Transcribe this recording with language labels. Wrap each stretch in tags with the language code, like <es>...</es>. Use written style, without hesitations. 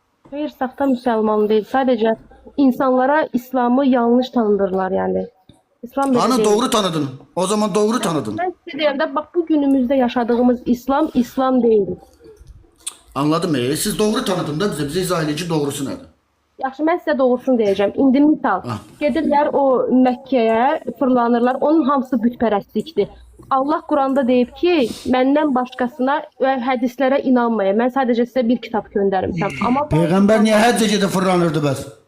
<az>Hayır, saxta müsəlman deyil. Sadəcə insanlara İslamı yanlış tanıdırlar yəni. İslam belə</az> <tr>Hani</tr> <az>deyil.</az> <tr>doğru tanıdın. O zaman doğru tanıdın.</tr> <az>Mən sizə deyəm də, bax bu günümüzdə yaşadığımız İslam deyil.</az> <tr>Anladım. Siz doğru tanıdın da bize izah edin ki doğrusu nədir?</tr> <az>Yaxşı, mən sizə doğrusunu deyəcəm. İndi misal, gedirlər o Məkkəyə, fırlanırlar. Onun hamısı bütpərəstlikdir. Allah Quranda deyib ki, məndən başqasına və hədislərə inanmayın. Mən sadəcə sizə bir kitab göndərmişəm. Amma Peyğəmbər niyə həccə gedib fırlanırdı bəs?</az>